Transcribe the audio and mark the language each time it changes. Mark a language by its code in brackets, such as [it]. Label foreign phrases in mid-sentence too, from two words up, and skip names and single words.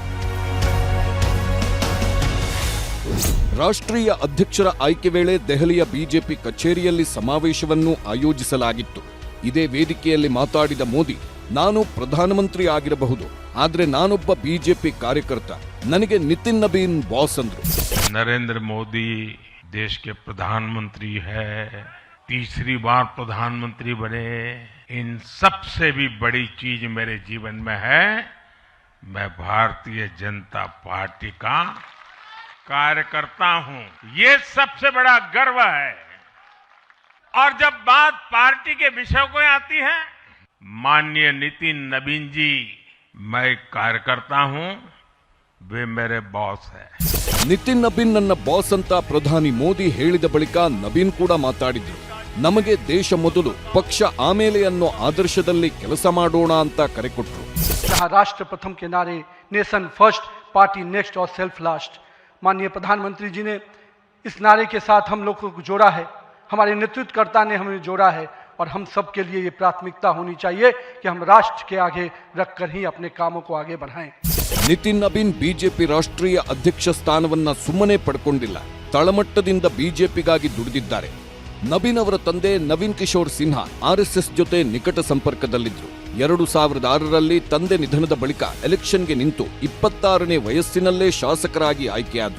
[kn] ರಾಷ್ಟ್ರೀಯ ಅಧ್ಯಕ್ಷರ ಆಯ್ಕೆ ವೇಳೆ ದೆಹಲಿಯ ಬಿಜೆಪಿ ಕಚೇರಿಯಲ್ಲಿ ಸಮಾವೇಶವನ್ನು ಆಯೋಜಿಸಲಾಗಿತ್ತು. ಇದೇ ವೇದಿಕೆಯಲ್ಲಿ ಮಾತಾಡಿದ ಮೋದಿ, ನಾನು ಪ್ರಧಾನಮಂತ್ರಿ ಆಗಿರಬಹುದು, ಆದ್ರೆ ನಾನೊಬ್ಬ ಬಿಜೆಪಿ ಕಾರ್ಯಕರ್ತ, ನನಗೆ ನಿತಿನ್ ನಬೀನ್ ಬಾಸ್ ಅಂದ್ರು. [hi] नरेंद्र मोदी देश के प्रधानमंत्री है, तीसरी बार प्रधानमंत्री बने। इन सबसे भी बड़ी चीज मेरे जीवन में है, मैं भारतीय जनता पार्टी का कार्यकर्ता हूं। ये सबसे बड़ा गर्व है। और जब बात पार्टी के विषय को आती है, माननीय नितिन नबीन जी, मैं कार्यकर्ता हूं, वे मेरे बॉस है। [kn] ನಿತಿನ್ ನಬೀನ್ ನನ್ನ ಬಾಸ್ ಅಂತ ಪ್ರಧಾನಿ ಮೋದಿ ಹೇಳಿದ ಬಳಿಕ ನಬೀನ್ ಕೂಡ ಮಾತಾಡಿದ್ರು. ನಮಗೆ ದೇಶ ಮೊದಲು, ಪಕ್ಷ ಆಮೇಲೆ ಅನ್ನೋ ಆದರ್ಶದಲ್ಲಿ ಕೆಲಸ ಮಾಡೋಣ ಅಂತ ಕರೆ ಕೊಟ್ರು. [hi] राष्ट्र प्रथम के नारे, [en] nation first, party next [hi] और [en] self last, [hi] माननीय प्रधानमंत्री जी ने इस नारे के साथ हम लोगों को जोड़ा है, हमारे नेतृत्वकर्ता ने हमें जोड़ा है और हम सब के लिए ये प्राथमिकता होनी चाहिए कि हम राष्ट्र के आगे रखकर ही अपने कामों को आगे बढ़ाएं। [kn] ನಿತಿನ್ ನಬೀನ್ ಬಿಜೆಪಿ ರಾಷ್ಟ್ರೀಯ ಅಧ್ಯಕ್ಷ ಸ್ಥಾನವನ್ನ ಸುಮ್ಮನೆ ಪಡ್ಕೊಂಡಿಲ್ಲ, ತಳಮಟ್ಟದಿಂದ ಬಿಜೆಪಿಗಾಗಿ ದುಡಿದಿದ್ದಾರೆ. ನಬೀನ್ ಅವರ ತಂದೆ ನವೀನ್ ಕಿಶೋರ್ ಸಿನ್ಹಾ ಆರ್ಎಸ್ಎಸ್ ಜೊತೆ ನಿಕಟ ಸಂಪರ್ಕದಲ್ಲಿದ್ರು. 2006ರಲ್ಲಿ ತಂದೆ ನಿಧನದ ಬಳಿಕ ಎಲೆಕ್ಷನ್ಗೆ ನಿಂತು 26ನೇ ವಯಸ್ಸಿನಲ್ಲೇ ಶಾಸಕರಾಗಿ ಆಯ್ಕೆಯಾದ್ರು.